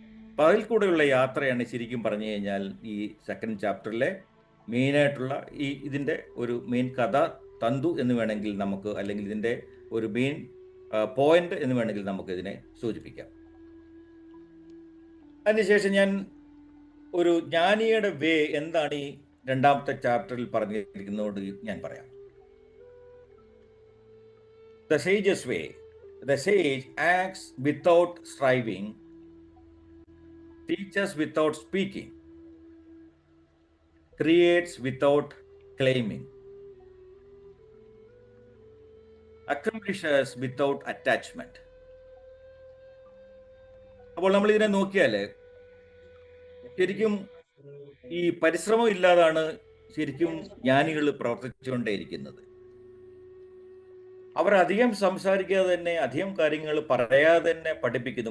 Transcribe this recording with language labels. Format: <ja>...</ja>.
<ml>അപ്പം അതിൽ കൂടെയുള്ള യാത്രയാണ് ശരിക്കും പറഞ്ഞു കഴിഞ്ഞാൽ ഈ 2nd ചാപ്റ്ററിലെ മെയിനായിട്ടുള്ള ഇതിൻ്റെ ഒരു മെയിൻ കഥ തന്തു എന്ന് വേണമെങ്കിൽ നമുക്ക്, അല്ലെങ്കിൽ ഇതിൻ്റെ ഒരു മെയിൻ പോയിന്റ് എന്ന് വേണമെങ്കിൽ നമുക്ക് ഇതിനെ സൂചിപ്പിക്കാം. അതിനുശേഷം ഞാൻ ഒരു ജ്ഞാനിയുടെ വേ എന്താണ്, ഈ രണ്ടാമത്തെ ചാപ്റ്ററിൽ പറഞ്ഞിരിക്കുന്നതോട് ഞാൻ പറയാം.</ml> <en>The sage's way. The sage acts without striving, teaches without speaking, creates without claiming, accomplishes without attachment.</en> <ml>അപ്പോൾ നമ്മൾ ഇതിനെ നോക്കിയാൽ ശരിക്കും ഈ പരിശ്രമം ഇല്ലാതാണ് ശരിക്കും ജ്ഞാനികൾ പ്രവർത്തിച്ചുകൊണ്ടേയിരിക്കുന്നത്. അവർ അധികം സംസാരിക്കാതെ തന്നെ, അധികം കാര്യങ്ങൾ പറയാതെ തന്നെ പഠിപ്പിക്കുന്നു.</ml>